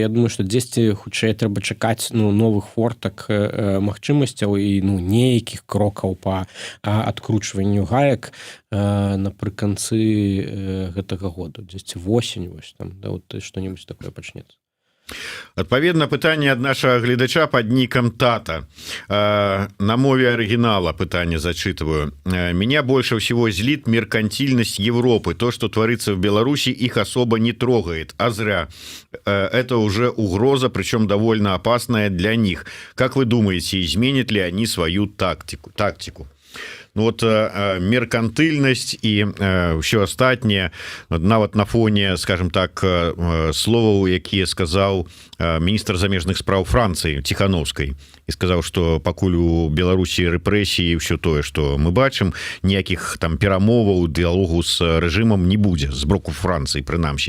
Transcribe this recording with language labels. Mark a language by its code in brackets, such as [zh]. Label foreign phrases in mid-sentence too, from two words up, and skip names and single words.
[be] Я думаю, што дзесьці хутчэй трэба чакаць ну новых фортак, магчымасцяў і ну нейкіх крокаў па адкручванню гаек напрыканцы гэтага года. Дзесьці восень, вось там, да, вот што-небудзь такое пачнецца. Адпаведна пытанне ад нашага гледача пад нікам Тата. На мове арыгінала пытанне зачитываю. [ru] Меня больше всего злит меркантильность Европы. То, что творится в Беларуси, их особо не трогает. А зря. Это уже угроза, причем довольно опасная для них. Как вы думаете, изменят ли они свою тактику? [be] Ну, вот меркантыльнасць і ўсё астатняе нават на фоне, скажем так, словаў, якія сказаў міністр замежных спраў Францыі Ціхановскай, і сказаў, што пакуль у Беларусі рэпрэсіі і ўсё тое, што мы бачым, ніякіх там перамоваў, дыялогу з рэжымам не будзе з боку Францыі, прынамсі.